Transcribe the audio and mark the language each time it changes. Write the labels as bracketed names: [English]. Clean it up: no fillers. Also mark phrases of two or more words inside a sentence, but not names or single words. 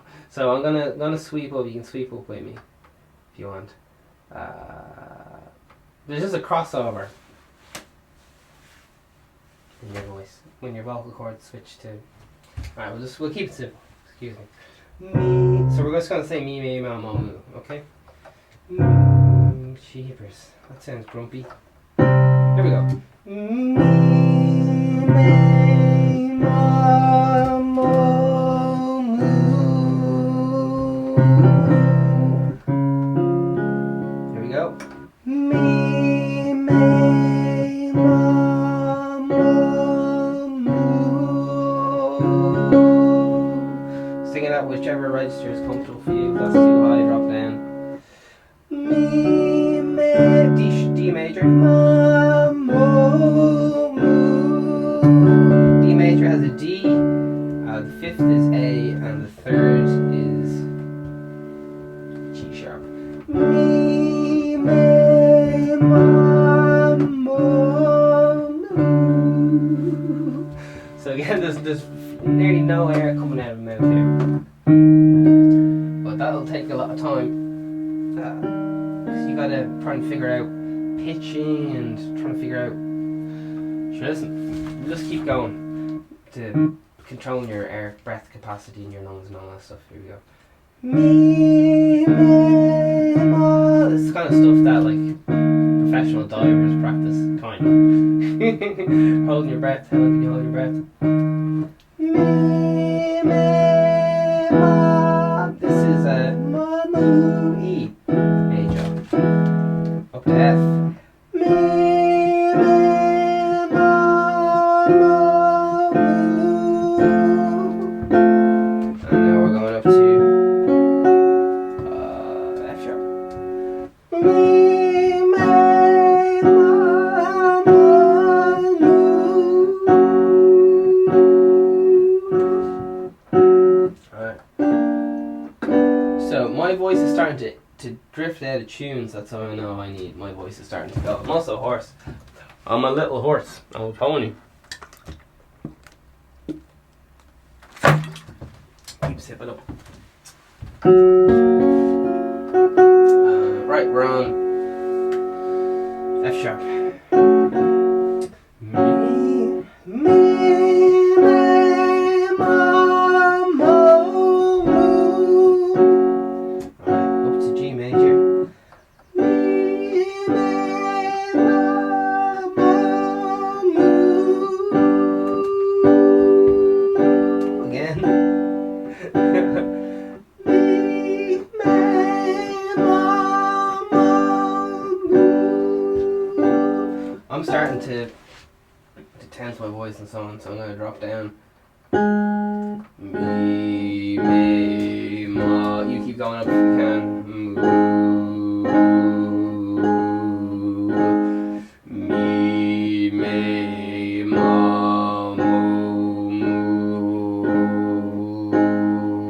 [English] So I'm gonna sweep up. You can sweep up with me if you want. There's just a crossover in your voice when your vocal cords switch to. Alright, we'll keep it simple. Excuse me. So we're just gonna say me, me, ma, mo, moo. Okay. Jeepers, that sounds grumpy. Here we go. Me, me, ma, mo, moo. Here we go. Me, me, ma, mo, moo. Sing it out whichever register is comfortable for you. If that's too high, drop down. Me, me, D major, ma, mo, moo. D major has a D, the fifth is A, and the third is G sharp. Me, me, ma, mo, moo. So again, there's nearly no air coming out of the mouth here, but that'll take a lot of time. You gotta try and figure out pitching and trying to figure out. Sure, listen, just keep going to controlling your air breath capacity in your lungs and all that stuff. Here we go. Me, me, ma. This is kind of stuff that like professional divers practice, kind of. Holding your breath. How long can you hold your breath? Me, me, ma. This is a ma, moo, E. Up to F. Me, me, ma, mo, moo. And now we're going up to F sharp. Me, me, ma, mo, moo. Alright. So my voice is starting to drift out of tunes. That's how I know I need. My voice is starting to go. I'm also a horse. I'm a little horse. I'm a pony. Keep sipping up. Right, we're on F sharp. Me, me, me, ma, mo, moo. Alright, up to G major. Me, me, ma, mo, moo. Again. Me, me, ma, mo, moo. I'm starting to tense my voice and so on, so I'm going to drop down. Me, me, ma. You keep going up if you can. Moo. Me, me, ma, mo, moo.